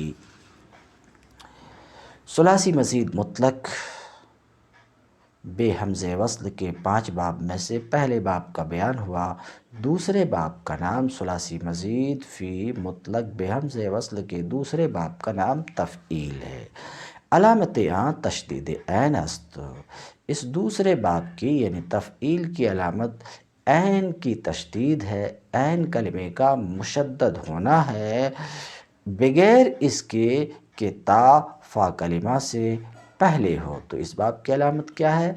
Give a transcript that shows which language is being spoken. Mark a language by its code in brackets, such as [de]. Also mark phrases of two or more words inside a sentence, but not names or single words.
[ur] ثلاثی مزید مطلق بے حمزہ وصل کے 5 باب میں سے پہلے باب کا بیان ہوا۔ دوسرے باب کا نام ثلاثی مزید فی مطلق بے حمزہ وصل کے دوسرے باب کا نام تفعیل ہے۔ [fa] علامت تشدید عین است۔ [ur] اس دوسرے باب کی یعنی تفعیل کی علامت عین کی تشدید ہے، عین کلمے کا مشدد ہونا ہے، بغیر اس کے کہ تا فا کلمہ سے پہلے ہو۔ تو اس باب کی علامت کیا ہے؟